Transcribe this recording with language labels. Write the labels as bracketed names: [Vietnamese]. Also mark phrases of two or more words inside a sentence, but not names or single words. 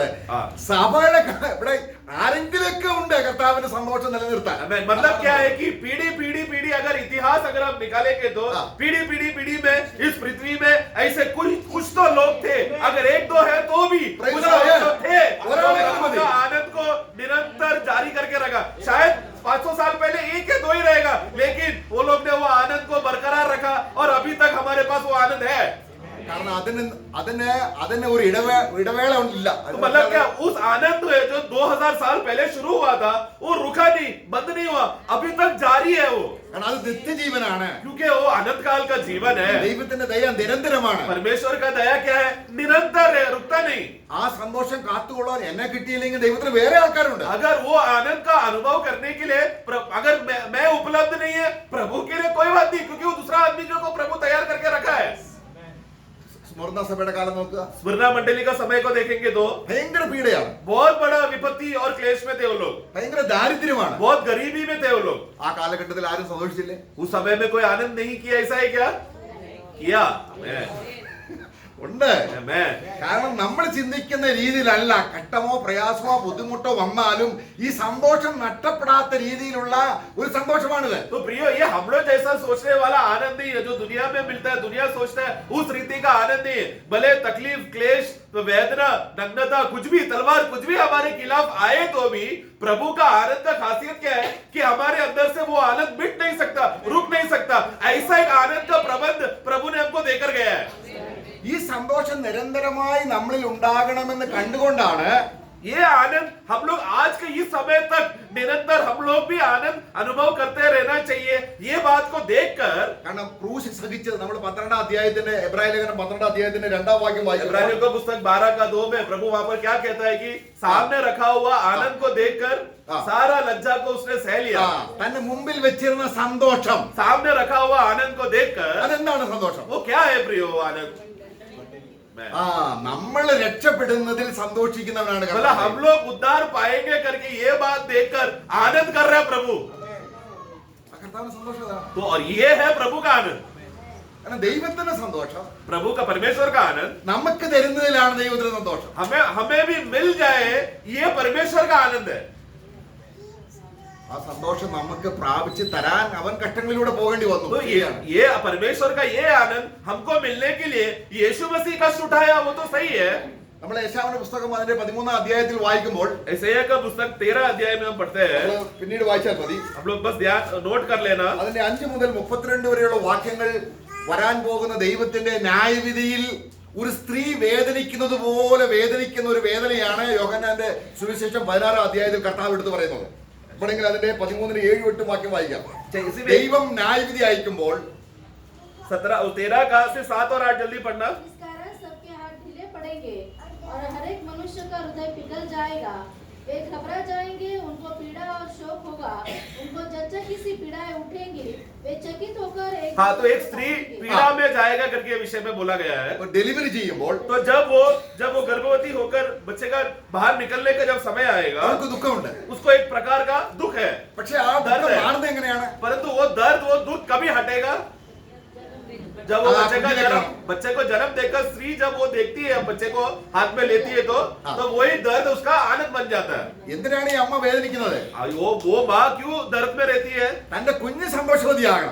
[Malayalam] ആ. സഭയുടെ ഇവിടെ ആരെങ്കിലൊക്കെ ഉണ്ട് കർത്താവിന്റെ സന്തോഷം നിലനിർത്താൻ. [Hindi] मतलब क्या है कि पीढ़ी पीढ़ी पीढ़ी अगर इतिहास अगर हम निकालेंगे तो पीढ़ी पीढ़ी पीढ़ी में इस पृथ्वी में ऐसे कुछ तो लोग थे. अगर एक दो है तो भी कुछ लोग थे जो आनंद को निरंतर जारी करके रखा. शायद 500 साल पहले एक या दो ही रहेगा, लेकिन वो लोग ने वो आनंद को बरकरार रखा और अभी तक हमारे पास वो आनंद है. [Malayalam] കാരണം അതിന് ഒരു ഇടവേള ഇല്ല. [Hindi] मतलब क्या, उस आनंद है जो 2000 साल पहले शुरू हुआ था, वो रुका नहीं, बंद नहीं हुआ, अभी तक जारी है वो. [Malayalam] കാരണം അത് നിത്യജീവനാണ്. [Hindi] क्योंकि वो अनंत काल का जीवन है. [Malayalam] ദൈവത്തിന്റെ ദയ നിരന്തരമാണ്. [Hindi] परमेश्वर का दया क्या है? निरंतर है, रुकता नहीं. [Malayalam] ആ സന്തോഷം കാത്തുകൊള്ളാൻ എന്നെ കിട്ടിയില്ലെങ്കിൽ ദൈവത്തിന് വേറെ ആൾക്കാരുണ്ട്. [Hindi] अगर वो आनंद का अनुभव करने के लिए अगर मैं उपलब्ध नहीं है, प्रभु के लिए कोई बात नहीं, क्योंकि वो दूसरा आदमी को प्रभु तैयार करके रखा है. [Malayalam] സ്മരണ സഭയുടെ കാലം നോക്കുക. [Hindi] स्मरणा मंडली का समय को देखेंगे तो [Malayalam] ഭയങ്കര പീഡയാണ്, [Hindi] बहुत बड़ा विपत्ति और क्लेश में थे वो लोग, [Malayalam] ഭയങ്കര ദാരിദ്ര്യമാണ്. [Hindi] बहुत गरीबी में थे वो लोग. [Malayalam] ആ കാലഘട്ടത്തിൽ ആരും സന്തോഷിച്ചില്ലേ? [Hindi] उस समय में कोई आनंद नहीं किया, ऐसा है क्या? किया. [Malayalam] ഉണ്ട്. Amen. കാരണം നമ്മൾ ചിന്തിക്കുന്ന രീതിയിലല്ല. കഷ്ടമോ പ്രയാസമോ ബുദ്ധിമുട്ടോ വന്നാലും ഈ സന്തോഷം നഷ്ടപ്പെടാത്ത രീതിയിലുള്ള ഒരു സന്തോഷമാണിത്. [Hindi] तो प्रियो, ये हम लोग जैसा सोचने वाला आनंद नहीं है जो दुनिया में मिलता है. दुनिया सोचता है उस रीति का आनंद नहीं है. भले तकलीफ, क्लेश, वेदना, नग्नता, कुछ भी, तलवार कुछ भी हमारे खिलाफ आए तो भी प्रभु का आनंद का खासियत क्या है कि हमारे अंदर से वो आनंद मिट नहीं सकता, रुक नहीं सकता. ऐसा एक आनंद का प्रबंध प्रभु ने हमको देकर गया है. [Malayalam] ഈ സന്തോഷം നിരന്തരമായി നമ്മളിൽ ഉണ്ടാകണമെന്ന് കണ്ടുകൊണ്ടാണ് [Hindi] ये आनंद हम लोग आज के इस समय तक निरंतर हम लोग भी आनंद अनुभव करते रहना चाहिए. ये बात को देखकर, [Malayalam] കാരണം ക്രൂശ് സഹിച്ചത് നമ്മൾ 12-ാം അധ്യായത്തിന്റെ എബ്രായ ലേഖനം 12-ാം അധ്യായത്തിന്റെ 2-ാം വാക്യം വായിച്ചു. [Hindi] इब्रानियों का पुस्तक 12:2 में प्रभु वहां पर क्या कहता है कि सामने रखा हुआ आनंद को देखकर सारा लज्जा को उसने सह लिया. [Malayalam] തന്റെ മുമ്പിൽ വെച്ചിരുന്ന സന്തോഷം, [Hindi] सामने रखा हुआ आनंद को देखकर, [Malayalam] അതെന്താണ് സന്തോഷം? [Hindi] वो क्या है प्रियो आनंद? [Malayalam] നമ്മൾ രക്ഷപ്പെടുന്നതിൽ സന്തോഷിക്കുന്നവനാണ് [Hindi] मतलब [Malayalam] കർത്താവ്. [Hindi] हम लोग उद्धार पाएंगे करके ये बात देखकर आनंद कर रहा है प्रभु. [Malayalam] കർത്താവിന് സന്തോഷം അതാണ്. [Hindi] तो और ये है प्रभु का आनंद. [Malayalam] കാരണം ദൈവത്തിന്റെ സന്തോഷം [Hindi] प्रभु का, परमेश्वर का आनंद [Malayalam] നമുക്ക് തരുന്നതിലാണ് ദൈവത്തിന്റെ സന്തോഷം. [Hindi] हमें भी मिल जाए, ये परमेश्वर का आनंद है. [Malayalam] ആ സന്തോഷം നമുക്ക് പ്രാപിച്ച് തരാൻ അവൻ കഷ്ടങ്ങളിലൂടെ പോകേണ്ടി വന്നു. [Hindi] तो ये परमेश्वर का ये आनंद हमको मिलने के लिए यीशु मसीह कष्ट उठाया, वो तो सही है. [Malayalam] നമ്മൾ യേശായാവിന്റെ പുസ്തകം അതിന്റെ 13-ാം അധ്യായത്തിൽ വായിക്കുമ്പോൾ [Hindi] यशायाह का पुस्तक 13 अध्याय में हम पढ़ते हैं. [Malayalam] നമ്മള് പിന്നീട് വായിച്ചാൽ മതി. [Hindi] हम लोग बस ध्यान नोट कर लेना. [Malayalam] അതിന്റെ 5 മുതൽ 32 വരെയുള്ള വാക്യങ്ങൾ വരാൻ പോകുന്ന ദൈവത്തിന്റെ ന്യായവിധിയിൽ ഒരു സ്ത്രീ വേദനിക്കുന്നത് പോലെ വേദനിക്കുന്ന ഒരു വേദനയാണ് യോഹന്നാന്റെ സുവിശേഷം 16-ാം അധ്യായത്തിൽ കർത്താവ് എടുത്തു പറയുന്നത്. ഇവിടെങ്കിൽ അതിന്റെ 13-ന് 7-8 വാക്യം വായിക്കാം. ദൈവം ന്യായവിധി അയക്കുമ്പോൾ [Hindi] 13 का से 7 और 8 जल्दी पढ़ना. इस कारण सबके हाथ ढीले पड़ेंगे और हर एक मनुष्य का हृदय पिघल जाएगा. वे घबरा जाएंगे, उनको पीड़ा और शोक होगा. उनको जच्चा सी पीड़ाएं उठेंगी. वे चकित होकर हाँ, तो एक स्त्री पीड़ा में जाएगा करके विषय में बोला गया है. [Malayalam] ഡെലിവറി ചെയ്യുമ്പോൾ [Hindi] तो जब वो गर्भवती होकर बच्चे का बाहर निकलने का जब समय आएगा, [Malayalam] അവർക്ക് ദുഃഖമുണ്ട്. [Hindi] उसको एक प्रकार का दुख है. [Malayalam] പക്ഷെ ആ ദുഃഖം മാറുന്നത് എങ്ങനെയാണ്? [Hindi] परंतु वो दर्द, वो दुख कभी हटेगा जब वो बच्चे को जन्म देकर स्त्री जब वो देखती है, बच्चे को हाथ में लेती है, तो वही दर्द उसका आनंद बन जाता है. [Malayalam] എന്തിനാണ് ഈ അമ്മ വേദനിക്കുന്നത്? [Hindi] वो माँ क्यों दर्द में रहती है? [Malayalam] തന്റെ കുഞ്ഞ് സന്തോഷവതിയാകണം.